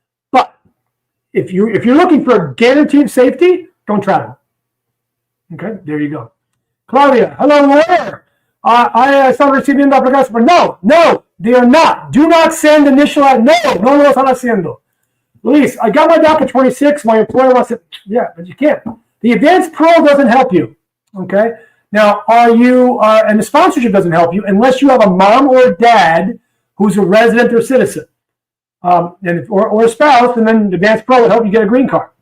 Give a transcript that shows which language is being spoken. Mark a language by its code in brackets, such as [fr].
[en] But if you're looking for a guaranteed safety, don't travel. Okay, there you go. Claudia, hello, lawyer. I [es] están recibiendo aplicaciones, [en] but no, they are not. Do not send initial. [es] No lo están haciendo. [en] Luis, I got my DACA 26. My employer wants it. Yeah, but you can't. The advance parole doesn't help you. Okay, Now, are you, and the sponsorship doesn't help you unless you have a mom or a dad who's a resident or citizen, or a spouse, and then Advance Parole would help you get a green card.